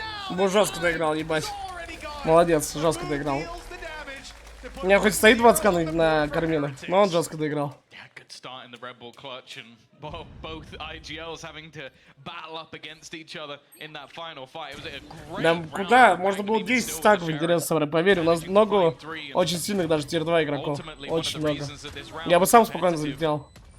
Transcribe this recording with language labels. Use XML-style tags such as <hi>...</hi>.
<ru>Бу жестко доиграл, ебать. Молодец, жестко доиграл. У меня хоть стоит 20 на Кармина, но он жестко доиграл.</ru> <en>good start in the Red Bull clutch, and both IGLs having to battle up against each other in that final fight. It was a great</en> <ru>Нам</ru> <en>round.</en> <ru>куда? Можно было 10 стаков, интересно, поверь, у нас много очень сильных даже тир-2 игроков. Очень много. Я бы сам спокойно залетел.</ru>